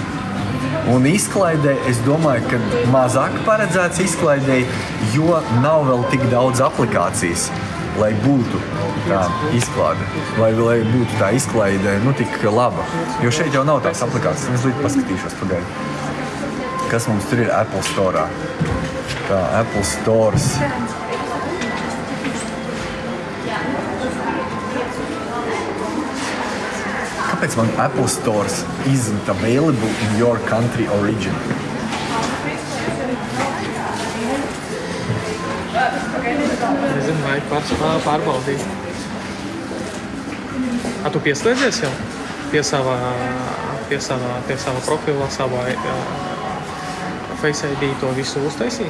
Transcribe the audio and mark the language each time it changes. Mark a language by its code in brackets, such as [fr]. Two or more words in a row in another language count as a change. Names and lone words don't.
[lv] Un izklaidē, es domāju, ka mazāk paredzēts izklaidē, jo nav vēl tik daudz aplikācijas, lai būtu tā izklāde, lai būtu tā izklaide tik laba. Jo šeit jau nav tās aplikācijas. Es līdz paskatīšos pagaidu. Kas mums tur ir Apple Store? Tā, Apple Stores. Kāpēc man [en] Apple Stores isn't available in your country origin? [lv] Nezinu, vajag pārbaudīt. Tu pieslēdzies jau pie sava profila, savā Face ID to visu uztaisīja?